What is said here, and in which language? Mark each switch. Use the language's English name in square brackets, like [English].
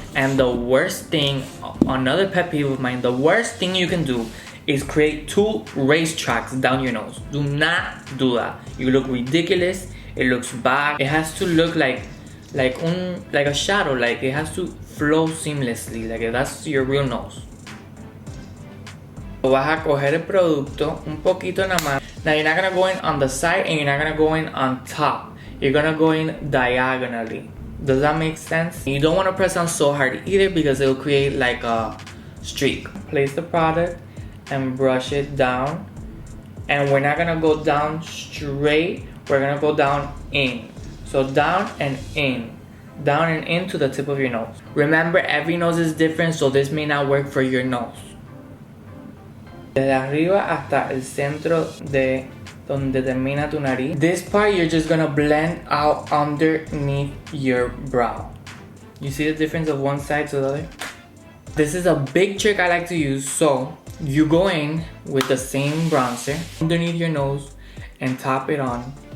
[English] And the worst thing, another pet peeve of mine, the worst thing you can do is create two racetracks down your nose. Do not do that. You look ridiculous. It looks bad. It has to look like a shadow. Like it has to flow seamlessly. Like that's your real nose. [Spanish] Vas a coger el producto un poquito nada más. [English] Now you're not gonna go in on the side and you're not gonna go in on top. You're gonna go in diagonally. Does that make sense? You don't want to press on so hard either because it'll create like a streak. Place the product and brush it down. And we're not gonna go down straight. We're gonna go down in. So down and in. Down and in to the tip of your nose. Remember, every nose is different, so this may not work for your nose. [Spanish] Desde arriba hasta el centro de donde termina tu nariz. [English] This part you're just gonna blend out underneath your brow. You see the difference of one side to the other? This is a big trick I like to use. So you go in with the same bronzer underneath your nose and top it on.